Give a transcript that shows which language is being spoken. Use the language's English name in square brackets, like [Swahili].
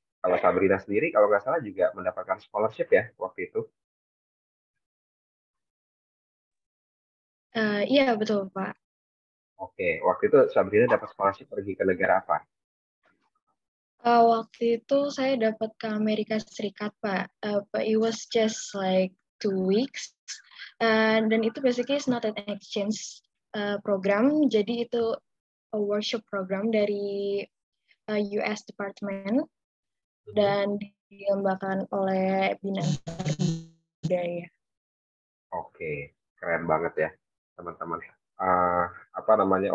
[Indonesian] Kalau Sabrina sendiri kalau nggak salah juga mendapatkan scholarship ya waktu itu. iya betul, Pak. Oke, waktu itu Sabrina dapat scholarship pergi ke negara apa? Waktu itu saya dapat ke Amerika Serikat, Pak. [English] But it was just like 2 weeks. [Indonesian] Dan itu [English] basically is not an exchange program. [Indonesian] Jadi itu [English] a workshop program [Indonesian] dari US Department dan dilombakan oleh Bina Budaya. Oke, keren banget ya, teman-teman. Eh, apa namanya?